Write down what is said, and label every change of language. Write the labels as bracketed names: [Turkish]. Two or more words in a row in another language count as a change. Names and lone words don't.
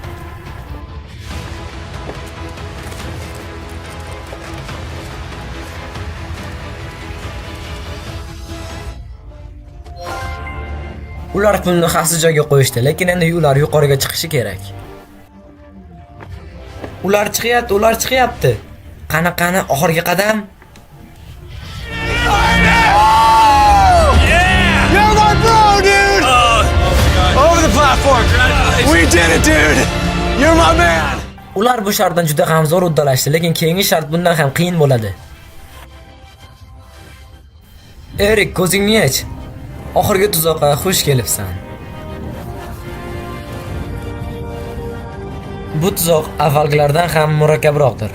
[Uzbek] Ular pulni xavfsiz joyga qo'yishdi, lekin endi ular yuqoriga chiqishi kerak. Ular chiqyapti. Qani, oxirgi qadam. [English] You're my bro, dude! Over the platform! We did it, dude! You're my man! [Uzbek] Ular bu shartdan juda ham zo'r uddalashdi, lekin keyingi shart bundan ham qiyin bo'ladi. Erik, ko'zingni och. Oxirgi tuzoqqa xush kelibsan. Bu tuzoq avvalgilardan ham murakkabroqdir.